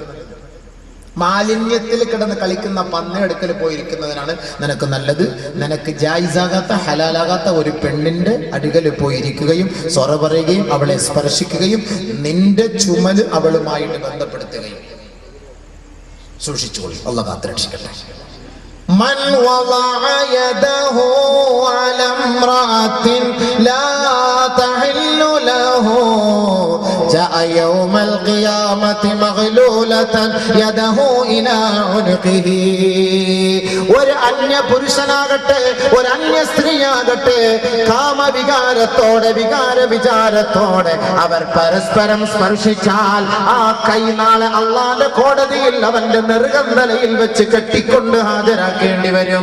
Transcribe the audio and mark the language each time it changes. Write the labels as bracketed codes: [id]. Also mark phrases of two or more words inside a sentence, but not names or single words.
[ml] മാലിന്യത്തിൽ കിടന്ന് കളിക്കുന്ന പന്നിയെടുക്കൽ പോയിരിക്കുന്നതിനാണ് നിനക്ക് നല്ലത്. നിനക്ക് ജായിസാകാത്ത ഹലാലാകാത്ത ഒരു പെണ്ണിന്റെ അടികൽ പോയിരിക്കുകയും സ്വറ പറയുകയും അവളെ സ്പർശിക്കുകയും നിന്റെ ചുമല് അവളുമായിട്ട് ബന്ധപ്പെടുത്തുകയും. സൂക്ഷിച്ചുകൊള്ളു, അല്ലാഹു കാത്തുരക്ഷിക്കട്ടെ. [ar] من وضع يده على امرأة لا تحل له جاء يوم القيامة مغلولة يده إلى عنقه. [ml] ഒരു അന്യ പുരുഷനാകട്ടെ ഒരു അന്യ സ്ത്രീയാകട്ടെ കാമവികാരത്തോടെ വിചാരത്തോടെ അവർ പരസ്പരം സ്പർശിച്ചാൽ ആ കൈ നാളെ അള്ളാന്റെ കോടതിയിൽ അവന്റെ നെറുകന്തലയിൽ വെച്ച് കെട്ടിക്കൊണ്ട് ഹാജരാക്കേണ്ടി വരും.